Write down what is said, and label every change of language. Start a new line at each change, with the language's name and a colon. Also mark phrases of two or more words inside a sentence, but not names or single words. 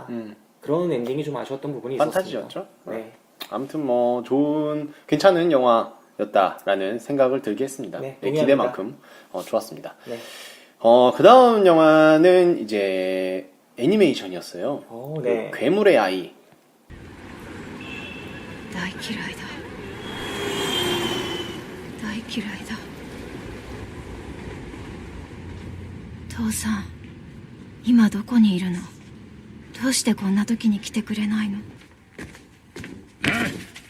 Korean: 그런 엔딩이 좀 아쉬웠던 부분이 있었습니다. 판타지였죠? 네. 아무튼 뭐 괜찮은 영화였다라는 생각을 들게 했습니다. 네, 기대만큼 좋았습니다. 네. 그 다음 영화는 이제 애니메이션이었어요. 네. 그 괴물의 아이.
Japanese: 大嫌いだ大嫌いだ父さん今どこにいるのどうしてこんな時に来てくれないの